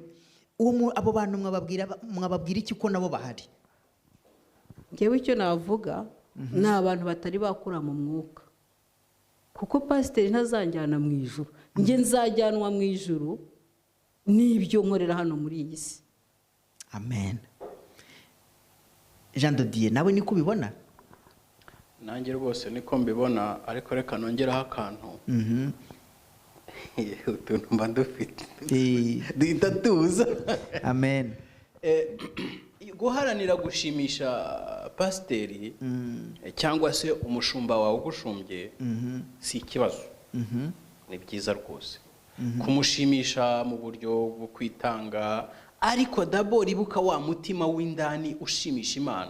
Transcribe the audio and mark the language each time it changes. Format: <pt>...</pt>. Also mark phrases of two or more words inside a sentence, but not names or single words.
<rw>Abo bantu mwababwira iki ko nabo bahari? Njyewe icyo navuga ni abantu batari bakura mu mwuka, kuko pasiteri ntazanjyana mu ijuru, njye nzajyanwa mu ijuru n'ibyo nkorera hano muri iyi si. Amen. Jean de Dieu, nawe niko ubibona? Nanjye rwose niko mbibona, ariko reka nongeraho akantu. Utuntu mba dufite duhita tuza. Amen. Guharanira gushimisha pasiteri cyangwa se umushumba wawe ugushumbye si ikibazo, ni byiza rwose kumushimisha mu buryo bwo kwitanga, ariko dabord ibuka wa mutima w'indani ushimisha Imana.</rw>